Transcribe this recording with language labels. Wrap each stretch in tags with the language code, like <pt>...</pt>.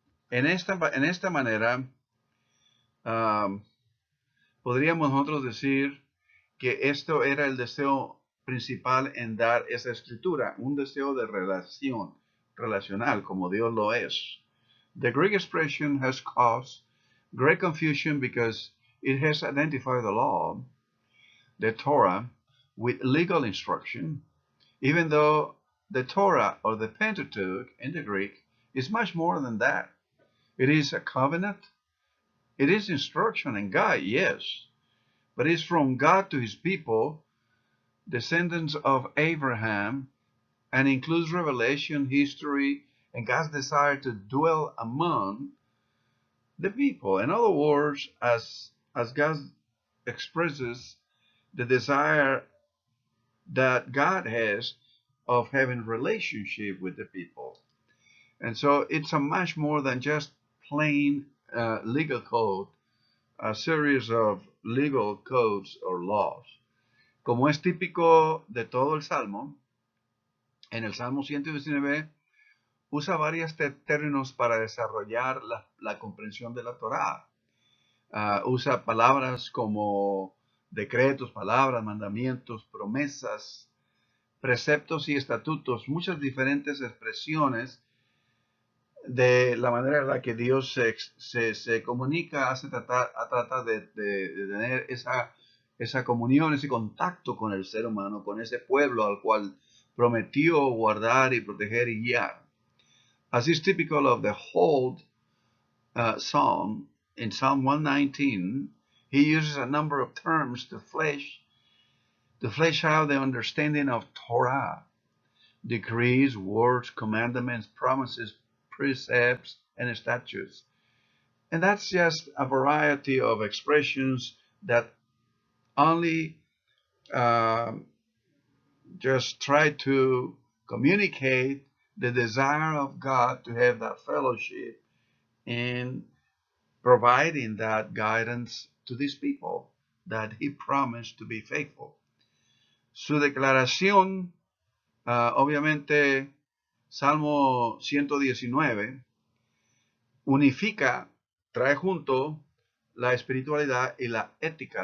<es>En esta manera, um, podríamos nosotros decir que esto era el deseo principal en dar esa escritura, un deseo de relación, relacional, como Dios lo es.</es> <en>The Greek expression has caused great confusion because it has identified the law, the Torah, with legal instruction, even though the Torah or the Pentateuch in the Greek is much more than that. It is a covenant, it is instruction and guide, yes, but it's from God to his people, descendants of Abraham, and includes revelation, history, and God's desire to dwell among the people. In other words, as God expresses the desire that God has of having relationship with the people. And so it's a much more than just plain legal code, a series of legal codes or laws.</en> <es>Como es típico de todo el Salmo, en el Salmo 119 usa varios términos para desarrollar la comprensión de la Torá. Usa palabras como decretos, palabras, mandamientos, promesas, preceptos y estatutos, muchas diferentes expresiones de la manera en la que Dios se comunica, trata de tener esa comunión, ese contacto con el ser humano, con ese pueblo al cual prometió guardar y proteger y guiar.</es> <en>As is typical of the whole psalm, in Psalm 119, he uses a number of terms to flesh out the understanding of Torah, decrees, words, commandments, promises, precepts, and statutes. And that's just a variety of expressions that only just try to communicate the desire of God to have that fellowship in providing that guidance to these people that he promised to be faithful.</en> <es>Su declaración, obviamente, Salmo 119, unifica, trae junto la espiritualidad y la ética.</es>